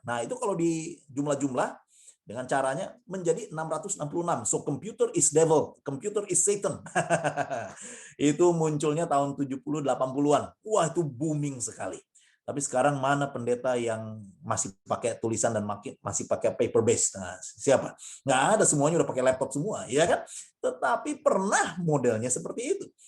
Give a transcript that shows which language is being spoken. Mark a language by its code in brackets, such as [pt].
[id] Nah, itu kalau di jumlah-jumlah dengan caranya menjadi 666. [en] So computer is devil, computer is Satan. [id] Itu munculnya tahun 70 80-an. Wah, itu booming sekali. Tapi sekarang mana pendeta yang masih pakai tulisan dan masih pakai paper base? Nah, siapa? Nggak ada, semuanya udah pakai laptop semua, ya kan? Tetapi pernah modelnya seperti itu.